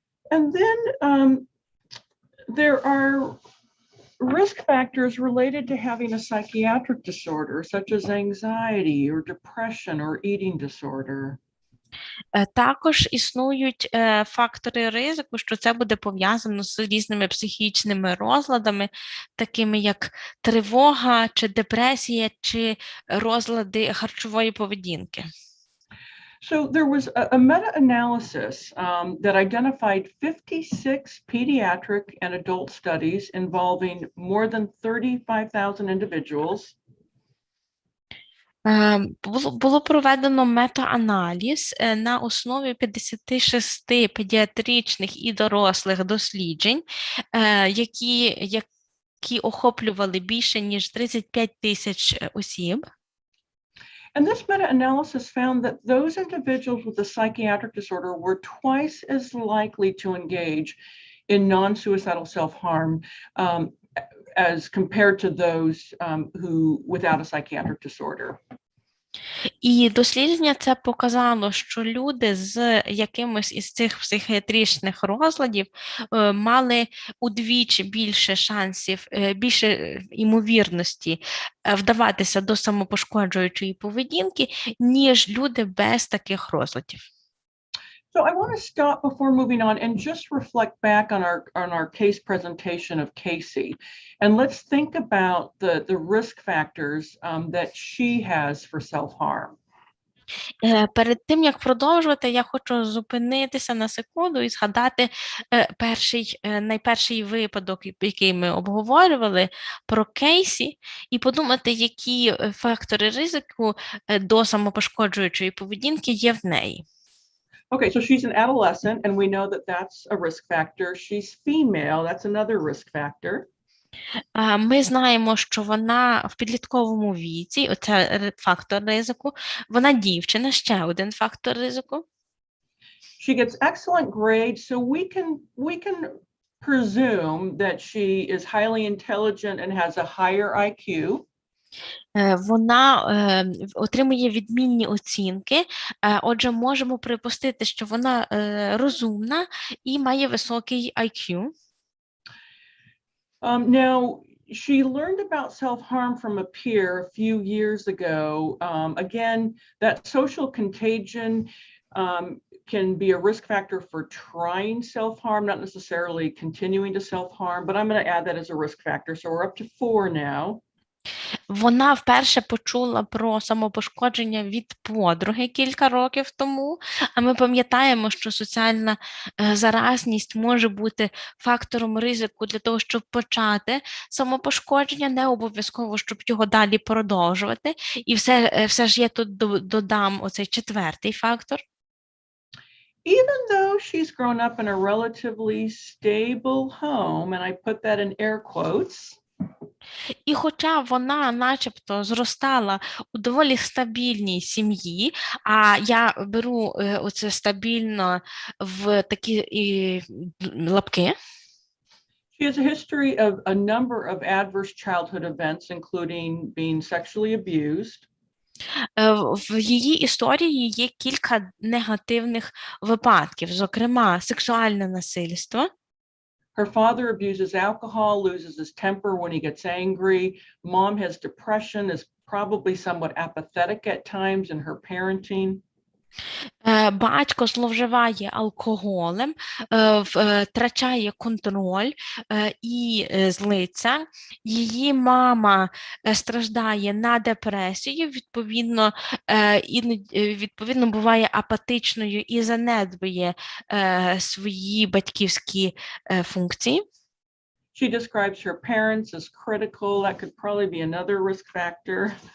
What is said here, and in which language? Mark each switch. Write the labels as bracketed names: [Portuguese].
[English] And then there are risk factors related to having a psychiatric disorder, such as anxiety or depression or eating disorder. [Ukrainian] Також існують фактори ризику, що це буде пов'язано з різними психічними розладами, такими як тривога, чи депресія, чи розлади харчової поведінки. [English] So there was a meta-analysis that identified 56 pediatric and adult studies involving more than 35,000 individuals. [Ukrainian] Було проведено мета-аналіз на основі 56 педіатричних і дорослих досліджень, які охоплювали більше ніж 35 тисяч осіб. [English] And this meta-analysis found that those individuals with a psychiatric disorder were twice as likely to engage in non-suicidal self-harm as compared to those who without a psychiatric disorder. [Ukrainian] І дослідження це показало, що люди з якимось із цих психіатричних розладів мали удвічі більше шансів, більше ймовірності вдаватися до самопошкоджуючої поведінки, ніж люди без таких розладів. [English] So I want to stop before moving on and just reflect back on our case presentation of Casey, and let's think about the risk factors that she has for self-harm. [Ukrainian] Перед тим, як продовжувати, я хочу зупинитися на секунду і згадати найперший випадок, який ми обговорювали, про Кейсі, і подумати, які фактори ризику до самопошкоджуючої поведінки є в неї. [English] Okay, so she's an adolescent, and we know that that's a risk factor. She's female, that's another risk factor. [Ukrainian] Ми знаємо, що вона в підлітковому віці, оце фактор ризику, вона дівчина, ще один фактор ризику. [English] She gets excellent grades, so we can presume that she is highly intelligent and has a higher IQ. [Ukrainian] Вона отримує відмінні оцінки, отже, можемо припустити, що вона розумна і має високий IQ. [English] Now, she learned about self-harm from a peer a few years ago. Again, that social contagion can be a risk factor for trying self-harm, not necessarily continuing to self-harm, but I'm going to add that as a risk factor. So we're up to 4 now. [Ukrainian] Вона вперше почула про самопошкодження від подруги кілька років тому, а ми пам'ятаємо, що соціальна заразність може бути фактором ризику для того, щоб почати самопошкодження, не обов'язково, щоб його далі продовжувати. І все ж я тут додам оцей четвертий фактор. [English] Even though she's grown up in a relatively stable home, and I put that in air quotes, [Ukrainian] і хоча вона начебто зростала у доволі стабільній сім'ї, а я беру оце стабільно в такі лапки, [English] She has a history of a number of adverse childhood events, including being sexually abused. [Ukrainian] В її історії є кілька негативних випадків, зокрема, сексуальне насильство. [English] Her father abuses alcohol, loses his temper when he gets angry. Mom has depression, is probably somewhat apathetic at times in her parenting. [Ukrainian] Батько зловживає алкоголем, втрачає контроль і злиться. Її мама страждає на депресію, відповідно буває апатичною і занедбує свої батьківські функції. [English] She describes her parents as critical. That could probably be another risk factor.